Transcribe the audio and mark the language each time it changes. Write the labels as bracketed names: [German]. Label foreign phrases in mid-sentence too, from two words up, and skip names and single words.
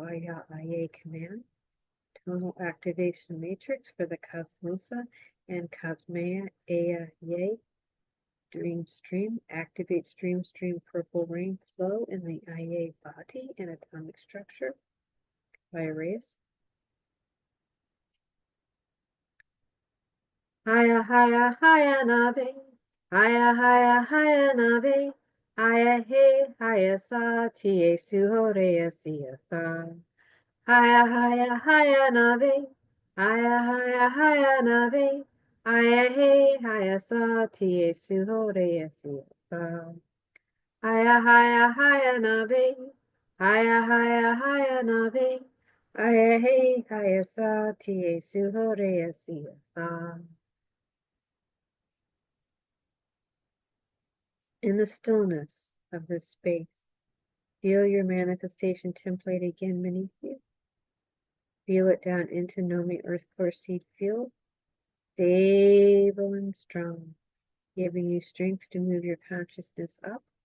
[English] Ah-yah A'ya command, tonal activation matrix for the Cosmosa and Cosmea A'ya dream stream, activate stream purple rain flow in the A'ya body and atomic structure by erase. Haya haya haya nabe, haya haya haya nabe, haya he haya sa tie suhorea sia sa. Haya haya haya nabe, haya haya haya nabe, haya he haya sa tie suhorea sia sa. Haya haya haya nabe, haya haya haya nabe, haya he haya sa tie suhorea sia sa. In the stillness of this space, feel your manifestation template again beneath you. Feel it down into Nomi Earth Core Seed Field, stable and strong, giving you strength to move your consciousness up.